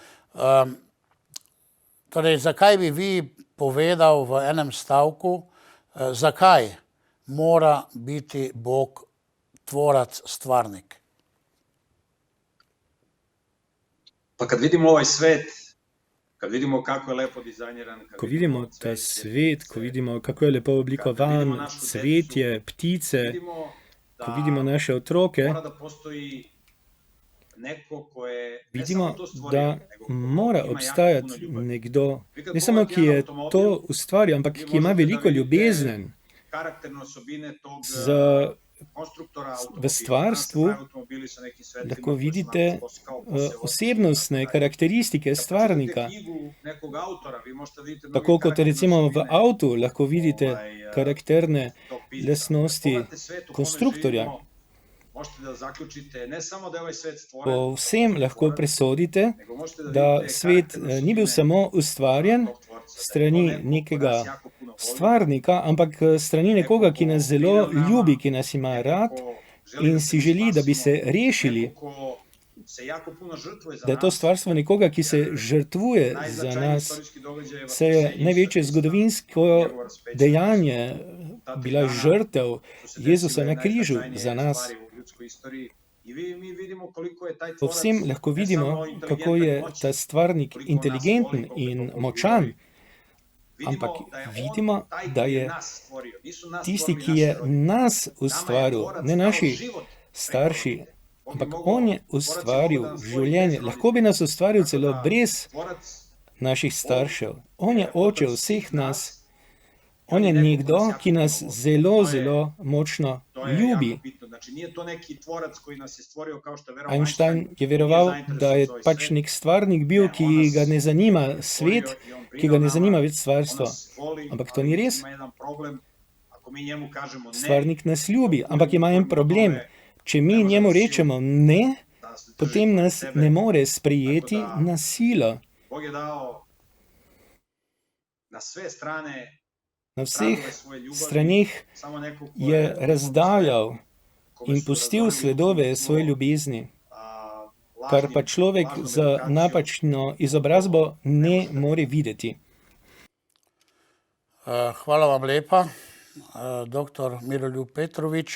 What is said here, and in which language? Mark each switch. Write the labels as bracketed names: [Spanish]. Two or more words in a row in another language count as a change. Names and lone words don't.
[Slovenian] Torej, zakaj bi vi povedal v enem stavku, zakaj mora biti Bog tvorac, stvarnik? [Serbian] Pa kad vidimo ovaj svet, kad vidimo kako je lepo dizajniran, [Slovenian] Ko vidimo ta svet, ko vidimo, kako je lepo oblikovan, cvetje, ptice, ko vidimo naše otroke, [Serbian] mora da postoji neko ko je ne vidimo, samo to stvorio, da nego ko [Slovenian] mora [Serbian] ima jako [Slovenian] obstajati [Serbian] puno ljubavi. [Slovenian] nekdo, [Serbian] Vi kad [Slovenian] ne samo ki je [Serbian] pogledate [Slovenian] to [Serbian] automobil, [Slovenian] ustvaril, ampak [Serbian] vi [Slovenian] ki ima [Serbian] možete da [Slovenian] veliko [Serbian] vidite [Slovenian] ljubezen [Serbian] karakterne osobine tog [Slovenian] za [Serbian] konstruktora automobila. [Slovenian] v stvarstvu. [Serbian] Danas se prave automobili sa nekim svetlima [Slovenian] Lahko [Serbian] koji su [Slovenian] vidite [Serbian] onako kao posebno [Slovenian] osebnostne karakteristike [Serbian] Kad [Slovenian] stvarnika. [Serbian] pročitate knjigu nekog autora, vi možete da vidite mnoge [Slovenian] Tako kot [Serbian] karakterne [Slovenian] recimo v [Serbian] osobine [Slovenian] avtu lahko vidite karakterne [Serbian] tog pisca. [Slovenian] lastnosti [Serbian] Pogledajte svet u kome [Slovenian] konstruktorja. [Serbian] živimo, možete da zaključite ne samo da je ovaj svet stvoren, [Slovenian] Po vsem lahko presodite, [Serbian] nego možete da [Slovenian] da [Serbian] vidite [Slovenian] svet [Serbian] karakterne [Slovenian] ni bil [Serbian] osobine [Slovenian] samo ustvarjen [Serbian] tog tvorca, da je to [Slovenian] strani [Serbian] neko ko [Slovenian] nekega [Serbian] nas jako puno voli, [Slovenian] stvarnika, ampak strani nekoga, ki nas zelo ljubi, ki nas ima rad [Serbian] neko ko želi [Slovenian] in [Serbian] da [Slovenian] si želi, da bi se [Serbian] spasimo, [Slovenian] rešili, [Serbian] neko ko se jako puno žrtvuje za [Slovenian] da je to [Serbian] nas. [Slovenian] stvarstvo nekoga, ki se žrtvuje za [Serbian] Najznačajniji [Slovenian] nas, [Serbian] istorijski događaj je [Slovenian] se je [Serbian] vaskrsenje [Slovenian] največje [Serbian] Isusa Hrista, [Slovenian] zgodovinsko [Serbian] njegova razpečenost. [Slovenian] dejanje [Serbian] Ta tri [Slovenian] bila [Serbian] dana [Slovenian] žrtev [Serbian] su se [Slovenian] Jezusa [Serbian] desile [Slovenian] na križu [Serbian] najznačajnije [Slovenian] za nas. [Serbian] stvari u ljudskoj istoriji. I mi vidimo koliko je taj [Slovenian] Po [Serbian] tvorac [Slovenian] vsem lahko [Serbian] ne [Slovenian] vidimo, [Serbian] samo [Slovenian] kako [Serbian] inteligentan [Slovenian] je [Serbian] i moćan, [Slovenian] ta stvarnik [Serbian] koliko nas voli, [Slovenian] inteligenten [Serbian] koliko je [Slovenian] in [Serbian] to Bog [Slovenian] močan, [Serbian] ljubavi. [Slovenian] ampak [Serbian] da je on [Slovenian] vidimo, [Serbian] taj [Slovenian] da [Serbian] koji [Slovenian] je [Serbian] nas stvorio. Nisu nas [Slovenian] tisti, [Serbian] stvorili [Slovenian] ki [Serbian] naši [Slovenian] je [Serbian] roditelji. [Slovenian] nas [Serbian] Nama je [Slovenian] ustvaril, [Serbian] tvorac [Slovenian] ne [Serbian] dao [Slovenian] naši [Serbian] život [Slovenian] starši, [Serbian] preko roditelja. On bi [Slovenian] ampak [Serbian] mogao- [Slovenian] on je [Serbian] tvorac je mogao [Slovenian] ustvaril [Serbian] da nas stvori [Slovenian] življenje. [Serbian] bez [Slovenian] Lahko bi nas ustvaril [Serbian] Tako [Slovenian] celo [Serbian] da [Slovenian] brez [Serbian] tvorac, [Slovenian] naših staršev. On je [Serbian] otac [Slovenian] oče [Serbian] svih [Slovenian] vseh nas. [Serbian] i [Slovenian] On je [Serbian] neko ko [Slovenian] nekdo, [Serbian] nas jako [Slovenian] ki nas [Serbian] puno voli. [Slovenian] zelo, [Serbian] To je- [Slovenian] zelo močno [Serbian] To je [Slovenian] ljubi. [Serbian] jako bitno. Znači, nije to neki tvorac koji nas je stvorio kao što je verovao [Slovenian] Einstein je veroval, da je pač nek stvarnik bil, ki ga ne zanima svet, ki ga ne zanima več stvarstvo. Ampak to ni res. Stvarnik nas ljubi, ampak ima en problem. Če mi njemu rečemo ne, potem nas ne more sprejeti na silo. [Serbian] Bog je dao na sve strane [Slovenian] Na vseh [Serbian] tragove svoje ljubavi, [Slovenian] straneh [Serbian] samo neko ko [Slovenian] je razdajal [Serbian] kome [Slovenian] in [Serbian] su [Slovenian] pustil [Serbian] razvalili [Slovenian] sledove [Serbian] puno, [Slovenian] svoje ljubezni, [Serbian] lažnim- [Slovenian] kar pa človek [Serbian] lažnom [Slovenian] z [Serbian] edukacijom. [Slovenian] napačno izobrazbo ne more videti. Hvala vam lepa, doktor Miroljub Petrovič.